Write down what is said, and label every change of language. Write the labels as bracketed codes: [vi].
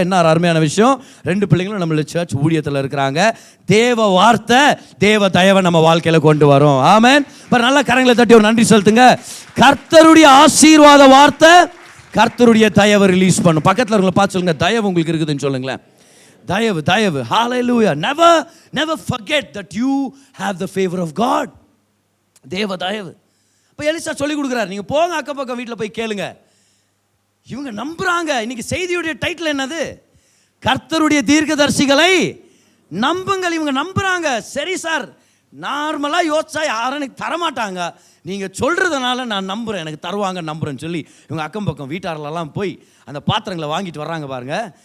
[ta] என்ன ஒரு அருமையான விஷயம், 2 பிள்ளைங்களும் நம்மள சர்ச் ஊழியத்தில் இருக்கிறாங்க. தேவ வார்த்தை தேவ தயவை நம்ம வாழ்க்கையில் கொண்டு வரும். ஆமென். இப்போ நல்லா கரங்களை தட்டி ஒரு நன்றி செலுத்துங்க. கர்த்தருடைய ஆசீர்வாத வார்த்தை கர்த்தருடைய தயவை ரிலீஸ் பண்ணும். பக்கத்தில் உங்களை பார்த்து சொல்லுங்க, தயவு உங்களுக்கு இருக்குதுன்னு சொல்லுங்களேன். தயவு. Hallelujah. [en] Never forget that you have the favor of God. [ta] தேவ தயவு. இப்போ எலிசா சொல்லி கொடுக்குறாரு, நீங்கள் போங்க அக்கம் பக்கம் வீட்டில் போய் கேளுங்க. இவங்க நம்புறாங்க. இன்னைக்கு செய்தியுடைய டைட்டில் என்னது? கர்த்தருடைய தீர்க்கதரிசிகளை நம்புங்கள். இவங்க நம்புறாங்க. சரி சார், நார்மலாக யோசிச்சா யாரும் எனக்கு தரமாட்டாங்க, நீங்கள் சொல்கிறதுனால நான் நம்புகிறேன், எனக்கு தருவாங்க நம்புகிறேன்னு சொல்லி இவங்க அக்கம் பக்கம் வீட்டாரெல்லாம் போய் அந்த பாத்திரங்களை வாங்கிட்டு வர்றாங்க பாருங்க.